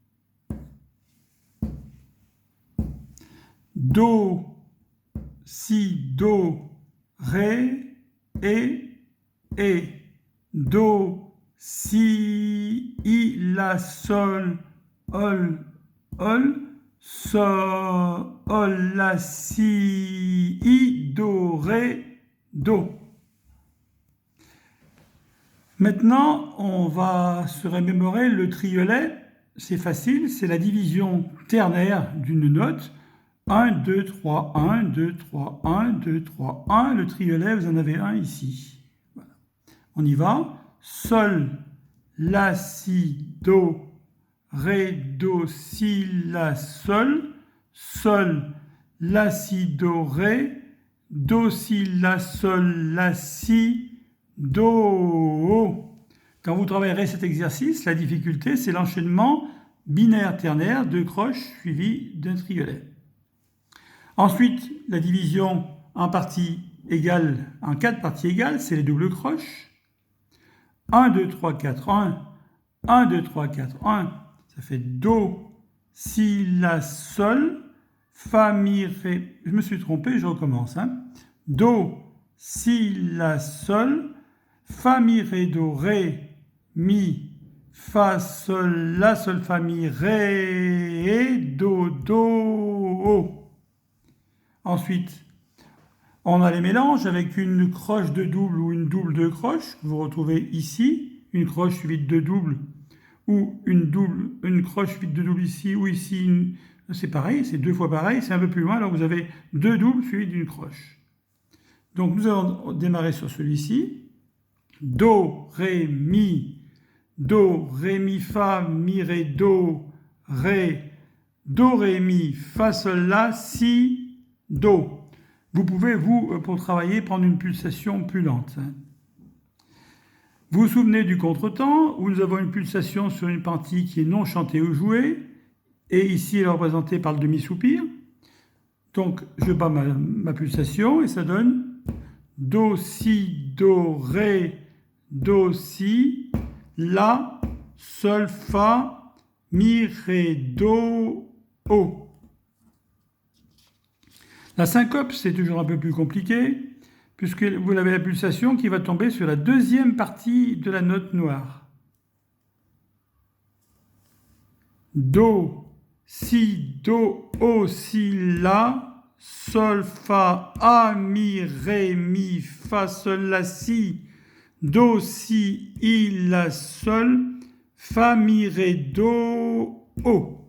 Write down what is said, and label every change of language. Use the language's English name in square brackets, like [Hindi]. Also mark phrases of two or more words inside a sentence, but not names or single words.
[French] Do, si, do, ré, et, do, si, la, sol, sol, la, si, do, ré, do. Maintenant, on va se remémorer le triolet. C'est facile, c'est la division ternaire d'une note. 1, 2, 3, 1, 2, 3, 1, 2, 3, 1. Le triolet, vous en avez un ici. Voilà. On y va. Sol, la, si, do, ré, do, si, la, sol. Sol, la, si, do, ré. Do, si, la, sol, la, si, do. Quand vous travaillerez cet exercice, la difficulté, c'est l'enchaînement binaire ternaire, deux croches suivies d'un triolet. Ensuite, la division en parties égales, en 4 parties égales, c'est les doubles croches. 1, 2, 3, 4, 1. 1, 2, 3, 4, 1. Ça fait do, si, la, sol, fa, mi, ré. Je me suis trompé, je recommence. Do, si, la, sol, fa, mi, ré, do, ré, mi, fa, sol, la, sol, fa, mi, ré, do, do. Ensuite, on a les mélanges avec une croche de double ou une double de croche. Vous retrouvez ici une croche suivie de deux doubles ou une croche suivie de deux doubles ici ou ici. C'est pareil, c'est deux fois pareil, c'est un peu plus loin. Alors vous avez deux doubles suivis d'une croche. Donc nous allons démarrer sur celui-ci. Do, ré, mi, fa, mi, ré, do, ré, mi, fa, sol, la, si, do. Vous pouvez, pour travailler, prendre une pulsation plus lente. Vous vous souvenez du contretemps, où nous avons une pulsation sur une partie qui est non chantée ou jouée, et ici elle est représentée par le demi-soupir. Donc je bats ma pulsation et ça donne do, si, do, ré, do, si, la, sol, fa, mi, ré, do, o. La syncope, c'est toujours un peu plus compliqué, puisque vous avez la pulsation qui va tomber sur la deuxième partie de la note noire. Do, si, do, o, si, la, sol, fa, a, mi, ré, mi, fa, sol, la, si, do, si, la, sol, fa, mi, ré, do, o.